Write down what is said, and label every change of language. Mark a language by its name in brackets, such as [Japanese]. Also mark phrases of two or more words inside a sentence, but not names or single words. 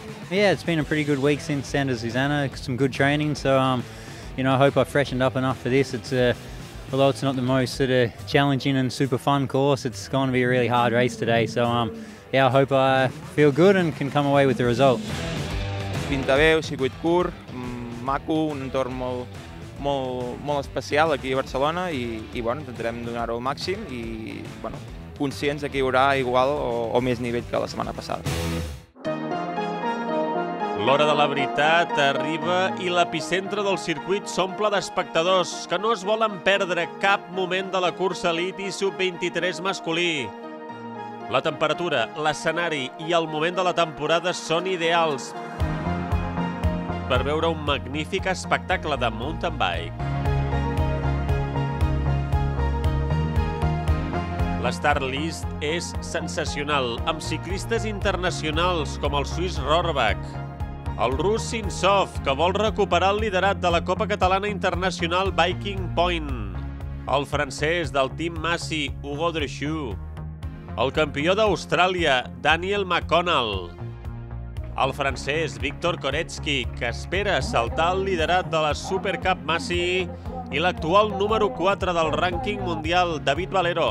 [English] Yeah, it's been a pretty good week since Santa Susana, some good training, so you know, I hope I've freshened up enough for this. It's although it's not the most sort of challenging and super fun course, it's going to be a really hard race today, so yeah, I hope I feel good and can come away with the result. [Catalan] Pinta bé, un circuit curt, maco, un entorn molt especial aquí a Barcelona i bueno, intentarem donar-ho al màxim i bueno, conscients que hi haurà igual o més nivell que la setmana passada. L'hora de la veritat arriba i l'epicentre del circuit s'omple d'espectadors que no es volen perdre cap moment de la cursa Elite i Sub-23 masculí. La temperatura, l'escenari i el moment de la temporada són ideals per veure un magnífic espectacle de [English] mountain bike. [Catalan] La [English] Start List [Catalan] és sensacional, amb ciclistes internacionals com el suís Rohrbach, el rus Sinsov, que vol recuperar el liderat de la Copa Catalana Internacional Biking Point, el francès del Team Massey, Hugo Dreschou, el campió d'Austràlia, Daniel McConnell, el francès Viktor Koretsky, que espera saltar el liderat de la Super Cup Massey, i l'actual número 4 del rànquing mundial, David Valero.